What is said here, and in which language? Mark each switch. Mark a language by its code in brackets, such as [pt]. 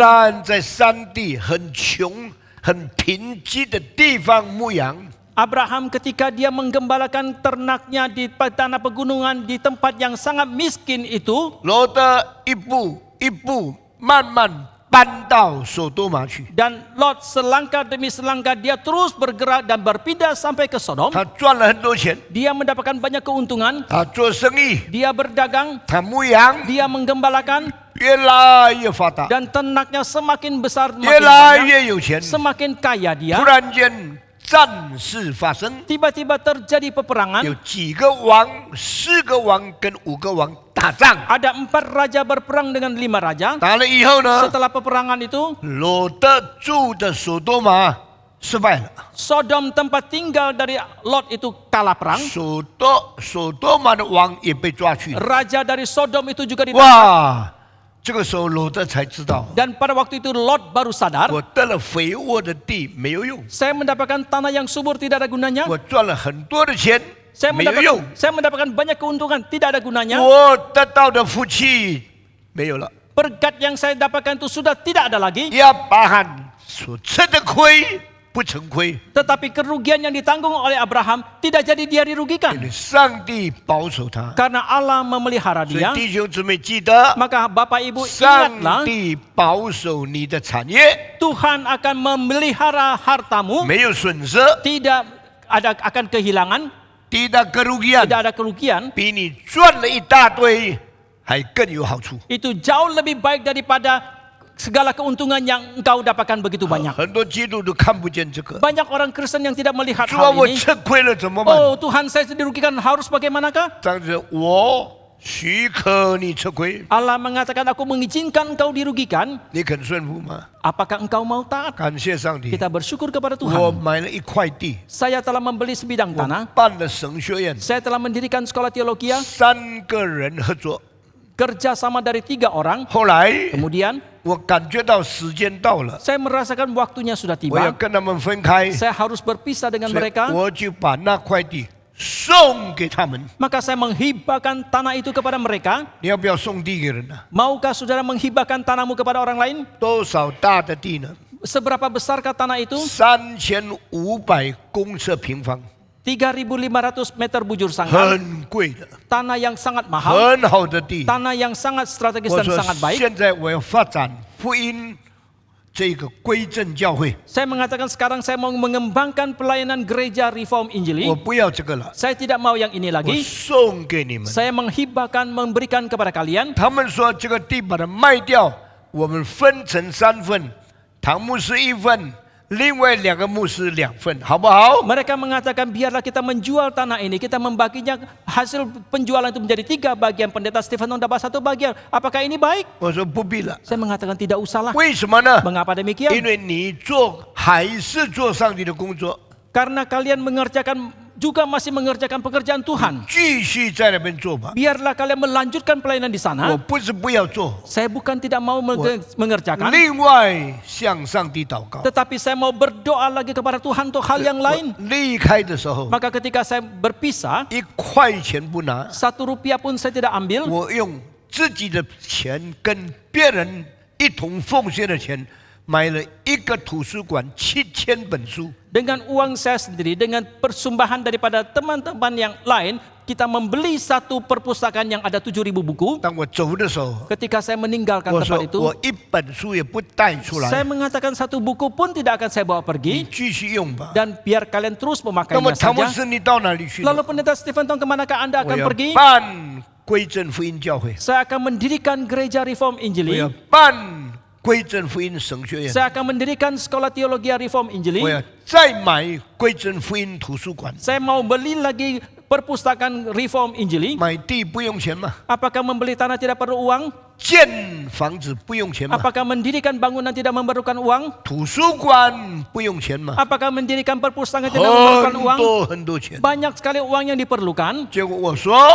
[zh] 拉罕在山地很穷、很贫瘠的地方牧羊。 [id] Abraham ketika dia menggembalakan ternaknya di tanah pegunungan di tempat yang sangat miskin itu, [zh] 罗德一步一步慢慢搬到索多玛去， [id] dan Lot selangkah demi selangkah dia terus bergerak dan berpindah sampai ke Sodom. [zh] 他赚了很多钱， [id] Dia mendapatkan banyak keuntungan, [zh] 他做生意， [id] dia berdagang, [zh] 他牧羊， [id] dia menggembalakan, [zh] 越来越发达， [id] dan ternaknya semakin besar, [zh] 越 [id] makin [zh] 来 [id] banyak, [zh] 越有钱。 [id] semakin kaya [zh] 突 [id] dia. [zh] 然间战事发生， [id] Tiba-tiba terjadi peperangan. [zh] 几个王、4个王跟5个王打仗， [id] Ada 4 raja berperang dengan 5 raja. [zh] 打了以后呢， [id] Setelah peperangan itu, [zh] 罗德住的索多玛失败了。 [id] Sodom tempat tinggal dari Lot itu kalah perang. [zh] 索多玛的王也被抓去了。 [id] Raja dari Sodom itu juga ditangkap. [zh] 哇！这个时候罗德才知道， [id] Dan pada waktu itu Lot baru sadar, [zh] 我得了肥沃的地没有用， [id] saya mendapatkan tanah yang subur tidak ada gunanya. [zh] 我赚了很多的钱 [id] Saya [zh] 没有用， [id] mendapatkan banyak keuntungan tidak ada gunanya. [zh] 我得到的福气没有了。 [id] Berkat yang saya dapatkan itu sudah tidak ada lagi. [zh] 亚伯拉罕所吃的亏不成亏， [id] Tetapi kerugian yang ditanggung oleh Abraham tidak jadi dia [zh] 因 [id] dirugikan. [zh] 为上帝保守他。 [id] Karena Allah memelihara [zh] 所以 [id] dia. [zh] 弟兄姊妹记得， [id] Maka Bapak Ibu [zh] 上 [id] ingatlah, [zh] 帝保守你的产业， [id] Tuhan akan memelihara hartamu. [zh] 没有损失， [id] Tidak ada akan kehilangan, tidak kerugian， tidak ada kerugian. [zh] 比你赚了一大堆还更有好处。 [id] Itu jauh lebih baik daripada segala keuntungan yang engkau dapatkan begitu banyak. [zh] 很多基督徒看不见这个。 [id] Banyak orang Kristen yang tidak melihat [zh] 主啊， [id] hal [zh] 我 [id] ini. [zh] 吃亏了怎么办？ [id] Oh Tuhan, saya dirugikan, harus bagaimanakah? [zh] 这样子，我许可你吃亏， [id] Allah mengatakan, aku mengizinkan engkau dirugikan. [zh] 你肯顺服吗？ [id] Apakah engkau mau taat? [zh] 感谢上帝， [id] Kita bersyukur kepada [zh] 我 [id] Tuhan. [zh] 买了一块地， [id] Saya telah membeli sebidang [zh] 我 [id] tanah. [zh] 办了神学院， [id] Saya telah mendirikan sekolah teologi. [zh] 3个人合作。 [id] Kerja sama dari 3 orang. [zh] 后来 [id] Kemudian [zh] 我感觉到时间到了， [id] saya merasakan waktunya sudah [zh] 我要 [id] tiba. [zh] 跟他们分开， [id] Saya harus berpisah dengan [zh] 所以 [id] mereka. [zh] 我就把那块地送给他们。 [id] Maka saya menghibahkan tanah itu kepada mereka. [zh] 你要不要送地给人呢、 [id] Maukah saudara menghibahkan tanahmu kepada orang lain? [zh] 多少大的地呢？ [id] Seberapa besarkah tanah itu? [zh] 3500公尺平方， [id] 3.500 meter bujur sangkal. [zh] 很贵的， [id] Tanah yang sangat mahal. [zh] 很好的地。 [id] Tanah yang sangat strategis [zh] 我 [id] dan [zh] 说 [id] sangat baik. [zh] 现在我要发展福音这个归正教会， [id] Saya mengatakan sekarang saya mau mengembangkan pelayanan gereja Reform Injili. [zh] 不要这个了， [id] Saya tidak mau yang ini [zh] 我 [id] lagi. [zh] 送给你们。 [id] Saya menghibahkan, memberikan kepada kalian. [zh] 他们说这个地把它卖掉，我们分成3份，唐牧师1份，另外2个牧师2份，好不好？ [id] Mereka mengatakan biarlah kita menjual tanah ini. Kita membaginya hasil penjualan itu menjadi 3 bagian. Pendeta Stephen dapat 1 bagian. Apakah ini baik? [zh] 我说不必了， [id] Saya mengatakan tidak usahlah. [zh] 为什么呢？ [id] Mengapa demikian? [zh] 因为你做还是做上帝的工作， [id] Karena kalian mengerjakan juga masih mengerjakan pekerjaan Tuhan. [zh] 继续在那边做吧。 [id] Biarlah kalian melanjutkan pelayanan di [zh] 我 [id] sana. [zh] 不是不要做， [id] Saya bukan tidak mau mengerjakan, [zh] 另外向上帝祷告。 [id] tetapi saya mau berdoa lagi kepada Tuhan untuk hal yang lain. [zh] 离开的时候， [id] Maka ketika saya berpisah, [zh] 1块钱不拿， [id] 1 rupiah pun saya tidak ambil. [zh] 我用自己的钱跟别人一同奉献的钱，买了一个图书馆7000本书。 [id] Dengan uang saya sendiri, dengan persembahan daripada teman-teman yang lain, kita membeli satu perpustakaan yang ada 7.000 buku. [zh] 当我走的时候， [id] Ketika saya meninggalkan [zh] 我说 [id] tempat itu, [zh] 我一本书也不带出 [id] saya mengatakan 1 buku pun tidak akan saya bawa [zh] 你 [id] pergi, [zh] 继续用吧。 [id] dan biar kalian terus [zh] 那么 [id] memakainya [zh] 唐牧 [id] saja. [zh] 师，你到哪里去呢？ [id] Lalu pendeta Stephen Tong, kemanakah Anda [zh] 我 [id] akan [zh] 要 [id] pergi? [zh] 办归正福音教会， [id] Saya akan mendirikan gereja Reform Injili. [zh] 要办归正福音神学院， [id] Saya akan mendirikan sekolah teologi Reform [zh] 我 [id] Injili. [zh] 要再买归正福音图书馆。 [id] Saya mau beli lagi perpustakaan Reform Injili. [zh] 买地不用钱吗？ [id] Apakah membeli tanah tidak perlu uang? [zh] 建房子不用钱吗？ [id] Apakah mendirikan bangunan tidak memerlukan uang? [zh] 图书馆不用钱吗？ [id] Apakah mendirikan perpustakaan tidak memerlukan [zh] 很 [id] uang? [zh] 多很多钱。 [id] Banyak sekali uang yang diperlukan. [zh] 结果我说